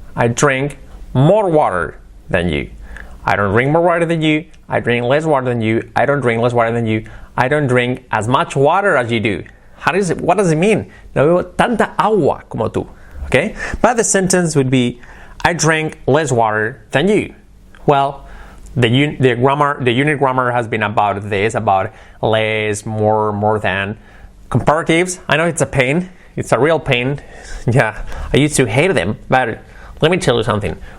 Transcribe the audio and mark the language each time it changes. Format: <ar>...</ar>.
<en>I drink more water than you. I don't drink more water than you. I drink less water than you. I don't drink less water than you. I don't drink as much water as you do. What does it mean?</en> <es>No bebo tanta agua como tú.</es> <en>Okay? But the sentence would be, I drink less water than you. Well, the unit grammar has been about this, about less, more than. Comparatives, I know it's a pain. It's a real pain. Yeah, I used to hate them, but let me tell you something.</en>